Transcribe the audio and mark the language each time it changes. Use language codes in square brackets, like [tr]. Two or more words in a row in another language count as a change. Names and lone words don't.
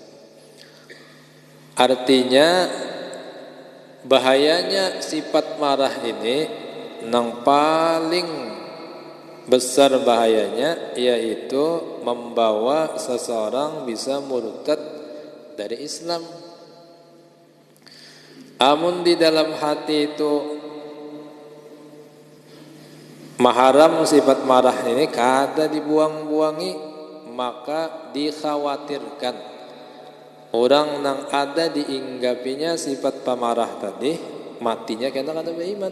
[id] Artinya bahayanya sifat marah ini nang paling besar bahayanya yaitu membawa seseorang bisa murtad dari Islam. [bjn] Amun di dalam hati itu maharam sifat marah ini kada dibuang-buangi, maka dikhawatirkan orang yang ada diinggapinya sifat pemarah tadi matinya kena kada beriman.